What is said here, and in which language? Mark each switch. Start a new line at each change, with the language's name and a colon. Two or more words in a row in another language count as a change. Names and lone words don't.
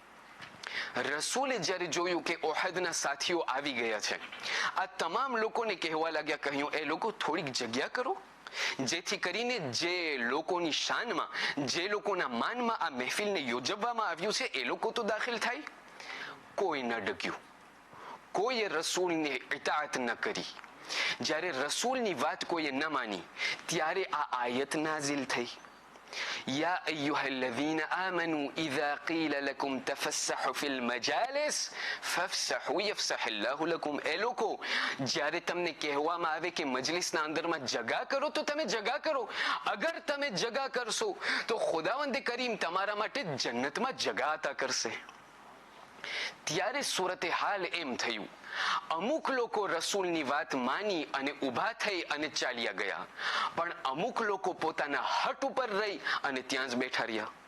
Gujarati: રસૂલે જ્યારે જોયું કે ઓહદના સાથીઓ આવી ગયા છે, આ તમામ લોકોને કહેવા લાગ્યા, કહ્યું એ લોકો થોડીક જગ્યા કરો, જેથી કરીને જે લોકોની શાનમાં, જે લોકોના માનમાં આ મહેફિલને યોજવામાં આવ્યું છે એ લોકો તો દાખલ થાય. કોઈ ન ડગ્યું, કોઈએ રસૂલને ઇતાઅત ન કરી. જ્યારે રસૂલની વાત કોઈએ ન માની ત્યારે આ આયત નાઝિલ થઈ.
Arabic: يا أيها الذين آمنوا إذا قيل لكم تفسحوا في المجالس فافسحوا يفسح الله لكم.
Gujarati: એ લોકો જ્યારે તમને કહેવામાં આવે કે મજલિસના અંદરમાં જગા કરો તો તમે જગા કરો. અગર તમે જગા કરશો તો ખુદાવંદ કરીમ તમારા માટે જન્નતમાં જગા અતા કરશે. ત્યારે સુરતે હાલ એમ થયું, અમુક લોકો રસૂલની વાત માની અને ઊભા થઈ અને ચાલ્યા ગયા, પણ અમુક લોકો પોતાના હટ ઉપર રહી અને ત્યાં જ બેઠા રહ્યા.